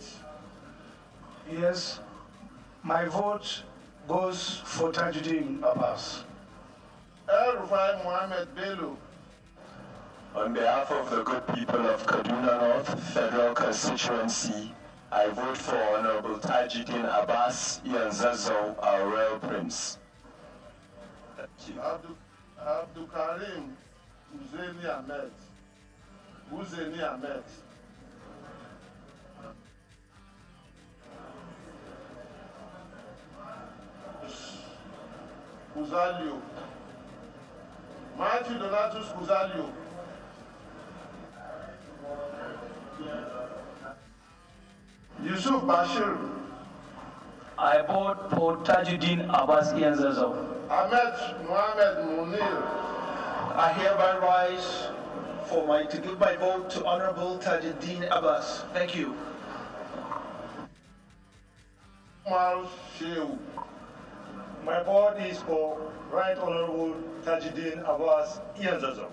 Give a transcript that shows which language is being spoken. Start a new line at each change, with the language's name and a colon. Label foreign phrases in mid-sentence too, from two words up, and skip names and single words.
English: Yes, my vote goes for Tajuddin Abbas. El-Rufai Mohammed Bello. On behalf of the good people of Kaduna North Federal Constituency, I vote for Honorable Tajuddin Abbas, Ian Zazo, our Royal Prince. Abdul Karim Uzeni Ahmed. Uzeni Ahmed. Kuzalio. Matthew Donatus Kuzalio. Yusuf Bashir. I vote for Tajuddin Abbas Ianzazo. Ahmed Mohamed Munir. I hereby rise to give my vote to Honorable Tajuddin Abbas. Thank you. Umar Shehu. My vote is for Right Honorable Tajuddin Abbas Ianzazo.